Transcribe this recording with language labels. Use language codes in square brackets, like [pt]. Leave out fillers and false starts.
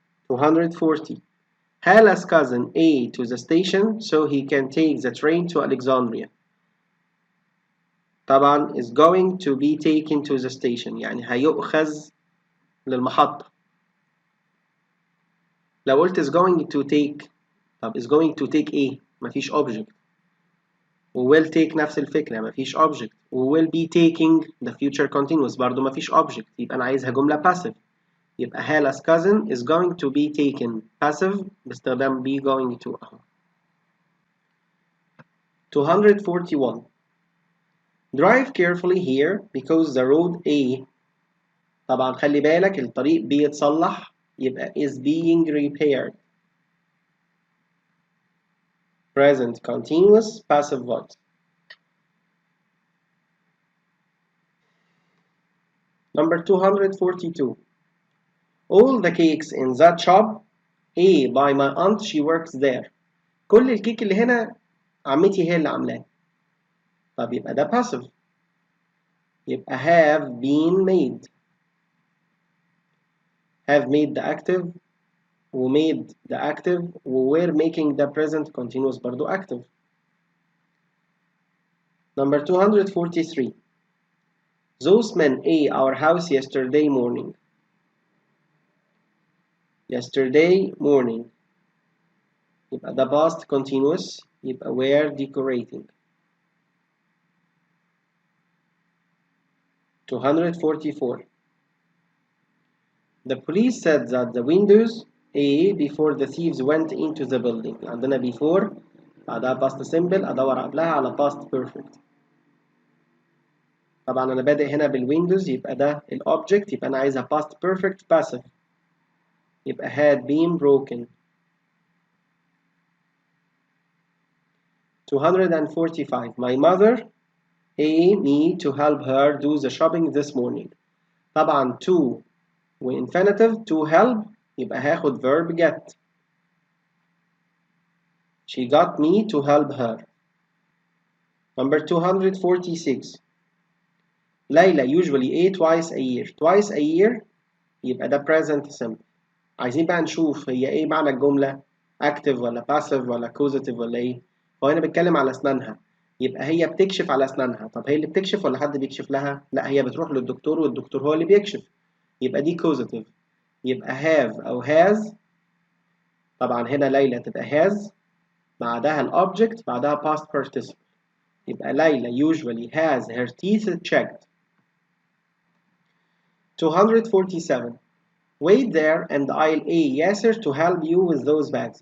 [en] 240. Hala's cousin A to the station so he can take the train to Alexandria. طبعا is going to be taken to the station، [ar] يعني هيؤخذ للمحطة. لو قلت [en] is going to take، طب is going to take ايه؟ مفيش object. [ar] و will take نفس الفكرة، مفيش object. و [en] will be taking the future continuous [ar] برضو مفيش object، يبقى أنا عايزها جملة passive. [en] يبقى Hala's cousin is going to be taken passive باستخدام be going to أهو. 241. Drive carefully here because the road A. [ar] طبعا خلي بالك الطريق بيتصلح، يبقى [en] is being repaired. Present continuous passive voice. Number 242. All the cakes in that shop A by my aunt, she works there. [ar] كل الكيك اللي هنا عمتي هي اللي عاملاه. طب يبقى ده passive، يبقى [en] have been made. Have made the active، و made the active، و were making the present continuous برضو active. Number 243. Those men ate our house yesterday morning. Yesterday morning. يبقى the past continuous، يبقى were decorating. 244. The police said that the windows A before the thieves went into the building. [ar] عندنا before بعدها past simple، أدور قبلها على past perfect. طبعا أنا بادئ هنا بالويندوز، يبقى ده الأوبجكت، يبقى أنا عايزها [en] past perfect passive، [ar] يبقى [en] had been broken. 245. My mother asked me to help her do the shopping this morning. [ar] طبعا to وinfinitive to help، يبقى هاخد verb get. [en] She got me to help her. Number 246. Layla usually ate twice a year. Twice a year [ar] يبقى ده [en] present simple. [ar] عايزين بقى نشوف هي ايه معنى الجملة، active ولا passive ولا causative ولا ايه. هو هنا بتكلم على اسنانها، يبقى هي بتكشف على اسنانها. طب هي اللي بتكشف ولا حد بيكشف لها؟ لا، هي بتروح للدكتور والدكتور هو اللي بيكشف، يبقى دي causative. يبقى have أو has. طبعا هنا ليلى تبقى has، بعدها الأوبجكت، بعدها past participle، يبقى ليلى [en] usually has her teeth checked. 247. Wait there and I'll a ياسر to help you with those bags.